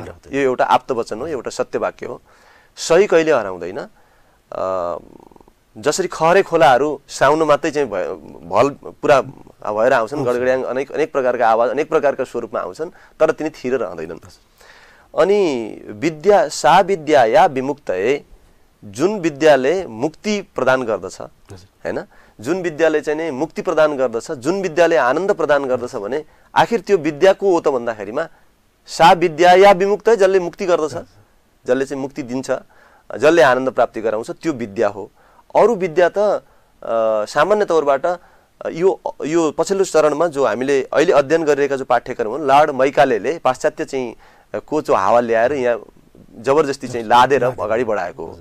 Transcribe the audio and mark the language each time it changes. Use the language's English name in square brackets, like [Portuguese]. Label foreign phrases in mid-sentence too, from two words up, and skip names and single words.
[Nepali] यो एउटा आप्तवचन हो, एउटा सत्य वाक्य हो। सही कहिले हराउँदैन। जसरी खहरे खोलाहरू साउन मात्रै चाहिँ भल पुरा भएर आउँछन्, गडगड्याङ अनेक प्रकारका आवाज अनेक प्रकारका स्वरूपमा आउँछन्, तर तिनी थिर रहँदैनन्। [Sanskrit] अनि विद्या सा विद्या या विमुक्तये, [Nepali] जुन विद्याले मुक्ति प्रदान गर्दछ हैन, जुन विद्याले चाहिँ नि मुक्ति प्रदान गर्दछ, जुन विद्याले आनन्द प्रदान गर्दछ भने आखिर त्यो विद्या को हो त भन्दाखेरिमा [Sanskrit] सा विद्या या विमुक्त, [Nepali] जसले मुक्ति गर्दछ, जसले चाहिँ मुक्ति दिन्छ, जसले आनन्द प्राप्ति गराउँछ, त्यो विद्या हो। अरू विद्या त सामान्य तौरबाट यो पछिल्लो चरणमा जो हामीले अहिले अध्ययन गरिरहेका जो पाठ्यक्रम हो, लर्ड मैकालेले पाश्चात्य चाहिँ को जो हावा ल्याएर यहाँ जबरजस्ती चाहिँ लादेर अगाडि बढाएको हो।